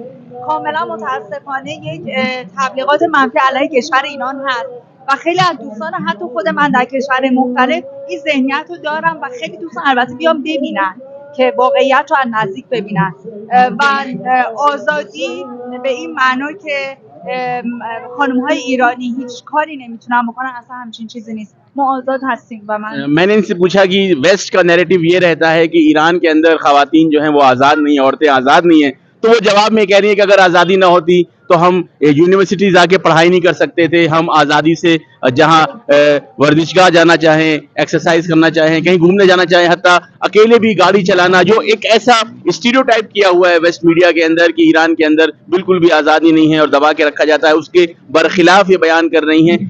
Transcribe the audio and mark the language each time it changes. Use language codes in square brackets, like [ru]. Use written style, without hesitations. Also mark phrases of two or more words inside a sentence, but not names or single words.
[fa] کاملا متاسفانه یک تبلیغات منفی علیه کشور ایران هست و خیلی از دوستان حتی خود من در کشور مختلف این ذهنیت رو دارم و خیلی دوستان البته بیان ببینن که واقعیت رو از نزدیک ببینن و آزادی به این معنا که خانم‌های ایرانی هیچ کاری نمیتونن بکنن اصلا همچین چیزی نیست. ما آزاد هستیم و [hi] मैंने इनसे पूछा कि वेस्ट का नैरेटिव ये रहता है कि ईरान के अंदर खवातीन जो हैं वो आज़ाद नहीं है, औरतें आज़ाद नहीं हैं. तो वो जवाब में कह रही है कि अगर आज़ादी ना होती तो हम यूनिवर्सिटी जाके पढ़ाई नहीं कर सकते थे, हम आज़ादी से जहां वर्जिशगाह जाना चाहें, एक्सरसाइज करना चाहें, कहीं घूमने जाना चाहें, हत्ता अकेले भी गाड़ी चलाना, जो एक ऐसा स्टीरियोटाइप किया हुआ है [en] West media [hi] के अंदर कि ईरान के अंदर बिल्कुल भी आज़ादी नहीं है और दबा के रखा जाता है, उसके बरखिलाफ ये बयान कर रही हैं.